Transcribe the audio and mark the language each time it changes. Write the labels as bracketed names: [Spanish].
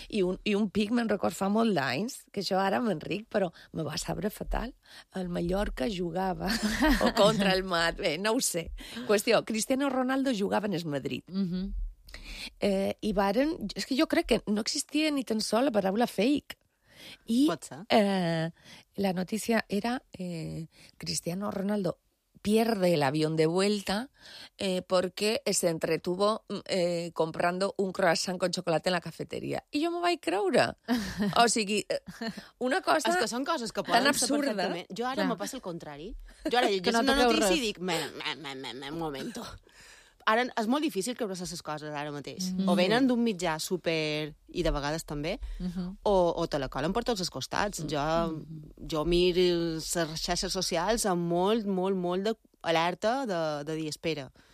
[Catalan] I un pic, me'n record, fa molt d'anys, que jo ara m'enric, però me va saber fatal. El Mallorca jugava o contra el Mallorca. Bé, no ho sé. Qüestió, Cristiano Ronaldo jugava en el Madrid. Uh-huh. I varen... És que jo crec que no existia ni tan sol la paraula fake. I, pot ser. La notícia era [Spanish] Cristiano Ronaldo pierde el avión de vuelta porque se entretuvo comprando un croissant con chocolate en la cafetería. [Catalan] I jo m'ho vaig creure. O sigui, una cosa... És que són coses que poden ser perfectament... Jo ara m'ho passa al contrari. Jo ara llegeixo una notícia i dic... [Spanish] Un momento. [Catalan] Ara és molt difícil creure aquestes coses ara mateix. Mm-hmm. O venen d'un mitjà super... I de vegades també. Mm-hmm. O te la colen per tots els costats. Mm-hmm. Jo miro les xarxes socials amb molt, molt, molt d'alerta de dir espera.